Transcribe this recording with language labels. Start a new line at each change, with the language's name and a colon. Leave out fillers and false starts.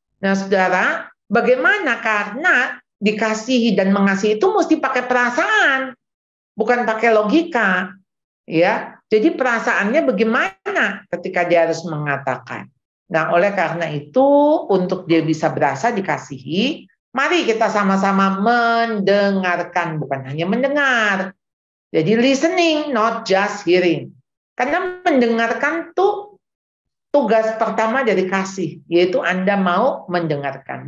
Indonesian: Nah saudara, bagaimana? Karena dikasihi dan mengasihi itu mesti pakai perasaan, bukan pakai logika. Ya, jadi perasaannya bagaimana ketika dia harus mengatakan. Nah, oleh karena itu, untuk dia bisa berasa dikasihi, mari kita sama-sama mendengarkan, bukan hanya mendengar. Jadi
English: listening, not just hearing.
Indonesian: Karena mendengarkan tuh tugas pertama dari kasih, yaitu Anda mau mendengarkan.